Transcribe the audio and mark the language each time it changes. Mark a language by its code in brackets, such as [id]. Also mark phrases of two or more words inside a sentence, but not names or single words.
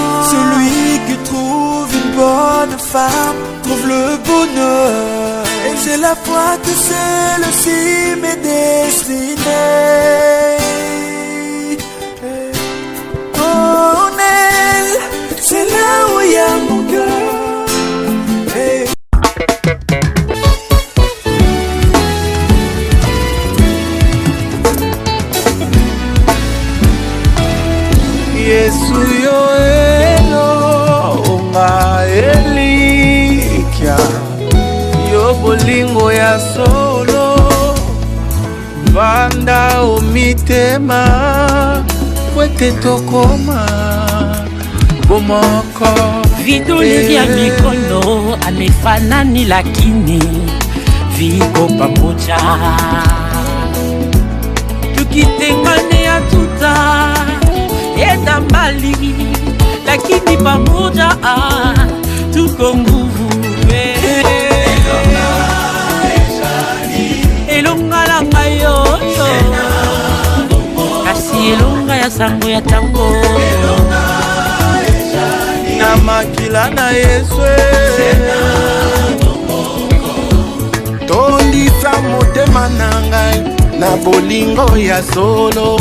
[fr] Celui qui trouve une bonne femme trouve le bonheur. Et j'ai la foi que c'est aussi mes destinées. Oh, elle, c'est là où il y a mon cœur. [ln] Hey. Yesu yo elo onga elikia yo bolingo ya solo vanda omitema kwete tokoma bomoko [sw] vidole vya mikono amefanani lakini viko pamoja tukitengane ya tuta enda mbali lakini pamoja tuko nguvu [ln] elonga langa yoyo kasi elonga ya sango ya tango na makila na Yesu tondisa motema na ngai na bolingo ya solo.